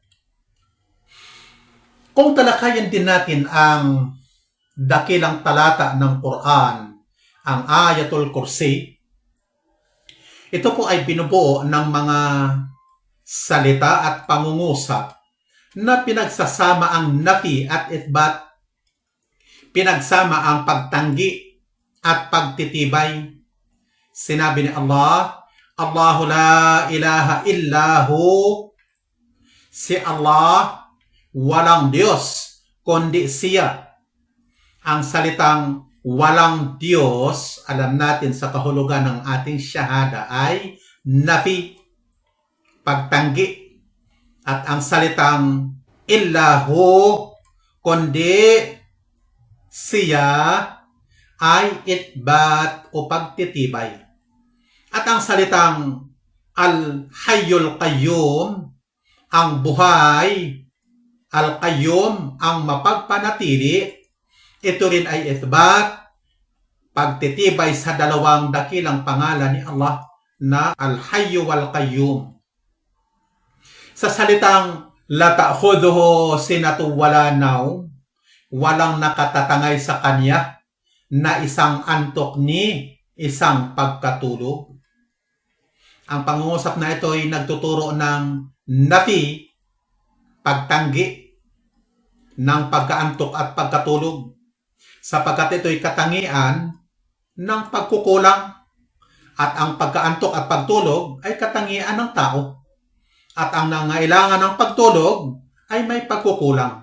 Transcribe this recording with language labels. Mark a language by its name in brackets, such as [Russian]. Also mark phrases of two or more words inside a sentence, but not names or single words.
[Filipino] Kung talakayan din natin ang dakilang talata ng Quran, ang Ayatul Kursi, ito po ay binubuo ng mga salita at pangungusap na pinagsasama ang nafi at ithbat, pinagsama ang pagtanggi at pagtitibay. Sinabi ni Allah, [Arabic] الله لا إله إلا هو. [Filipino] Si Allah, walang Diyos, kundi siya. Ang salitang walang Diyos, alam natin sa kahulugan ng ating syahada ay nafi, pagtanggi. At ang salitang illahu, kundi siya, ay ithbat o pagtitibay. At ang salitang [Arabic] الحي القيوم, [Filipino] ang buhay, al-qayyum, ang mapagpanatili, ito rin ay ithbat, pagtitibay sa dalawang dakilang pangalan ni Allah na [Arabic] الحي والقيوم. [Filipino] Sa salitang [Arabic] لا تأخذه سنة ولا نوم, [Filipino] walang nakatatangay sa kanya na isang antok ni isang pagkatulog. Ang pangungusap na ito ay nagtuturo ng nafi, pagtanggi, ng pagkaantok at pagkatulog, sapagkat ito'y katangian ng pagkukulang, at ang pagkaantok at pagtulog ay katangian ng tao, at ang nangailangan ng pagtulog ay may pagkukulang.